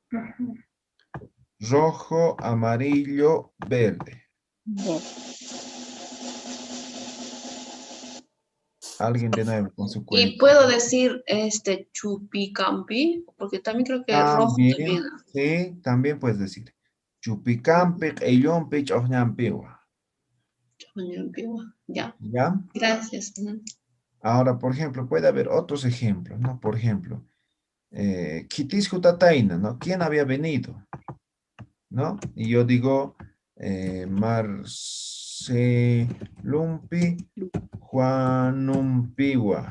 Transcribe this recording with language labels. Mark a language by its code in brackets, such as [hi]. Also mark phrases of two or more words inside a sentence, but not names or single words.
[es] Rojo, amarillo, verde. Alguien de nuevo con su cuenta. Y puedo decir chupicampi, porque también creo que rojo también. Sí, también puedes decir. [ay] Chupicampi, eyompi, chojñampiwa. [es] Ya. ¿Ya? Gracias. Ahora, por ejemplo, puede haber otros ejemplos, ¿no? Por ejemplo, [ay] Kitis Jutataina, [es] ¿no? ¿Quién había venido? ¿No? Y yo digo, [ay] Marcelumpi, Juanumpiwa.